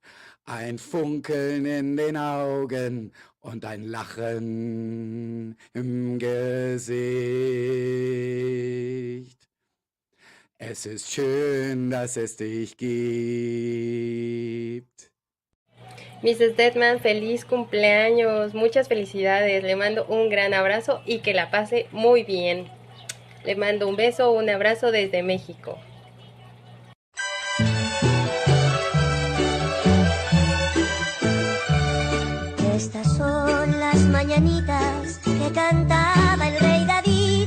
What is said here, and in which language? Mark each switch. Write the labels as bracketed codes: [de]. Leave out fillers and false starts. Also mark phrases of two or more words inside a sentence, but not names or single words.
[de] Ein Funkeln in den Augen und ein Lachen im Gesicht. Es ist schön, dass es dich gibt. [es] Mrs. Deadman, feliz cumpleaños, muchas felicidades, le mando un gran abrazo y que la pase muy bien. Le mando un beso, un abrazo desde México. Estas son las mañanitas que cantaba el rey David.